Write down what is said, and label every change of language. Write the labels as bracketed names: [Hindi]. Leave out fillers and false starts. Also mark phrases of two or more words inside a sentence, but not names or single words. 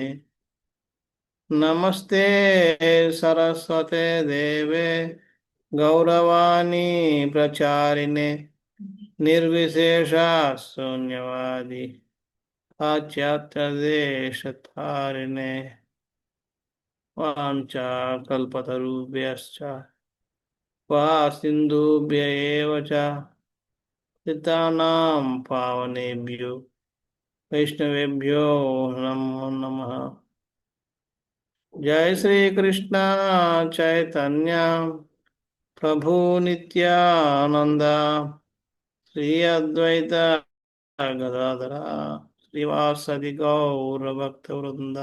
[Sanskrit] నమస్తే సరస్వతే దేవే గౌరవాణి ప్రచారిణే నిర్విశేష శూన్యవాది పాశ్చాత్యదేశతారిణే. వాంఛాకల్పతరుభ్యశ్చ వా సింధుభ్య ఏవ చ పతితానాం పావనేభ్యో వైష్ణవేభ్యో నమో నమః. జయ శ్రీ కృష్ణ చైతన్య ప్రభు నిత్యానంద శ్రీ అద్వైత గదాధర శ్రీవాసది గౌరభక్త వృంద.